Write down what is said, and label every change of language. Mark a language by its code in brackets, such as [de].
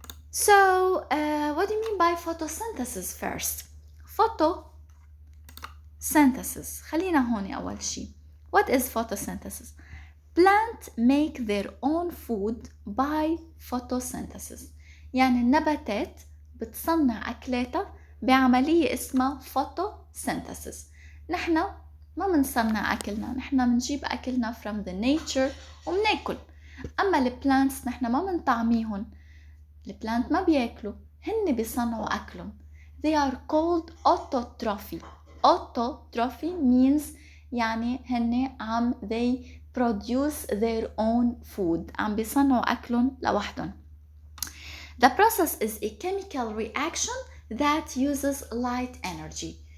[en] So, what do you mean by photosynthesis first? [ar] Photosynthesis. خلينا هون أول شيء. [en] What is photosynthesis? Plants make their own food by photosynthesis. [ar] يعني النباتات بتصنع أكلاتها بعملية اسمها photosynthesis. نحن ما منصنع أكلنا، نحن منجيب أكلنا [en] from the nature [ar] ومناكل. أما البلانتس نحن ما منطعميهن، البلانت ما بياكلوا، هن بيصنعوا أكلهم. [en] They are called autotrophy. Autotrophy means [ar] يعني هن [en] they produce their own food، [ar] عم بيصنعوا أكلهم لوحدهم. [en] The process is a chemical reaction that uses light energy.